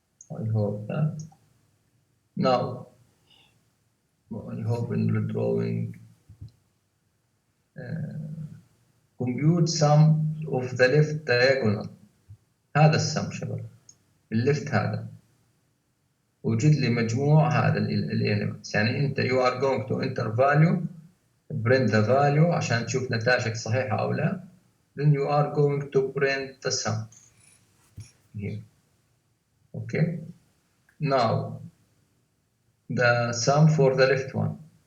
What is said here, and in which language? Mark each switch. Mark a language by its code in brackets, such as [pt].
[en] I hope that. Now, I hope in the drawing, compute sum of the left diagonal. [ar] هذا السم شباب. الليفت هذا. وجد لي مجموع هذا الاليمنتس. يعني انت [en] you are going to enter value, print the value [ar] عشان تشوف نتائجك صحيحة أو لا. [en] Then you are going to print the sum here. Okay. Now, the sum for the left one.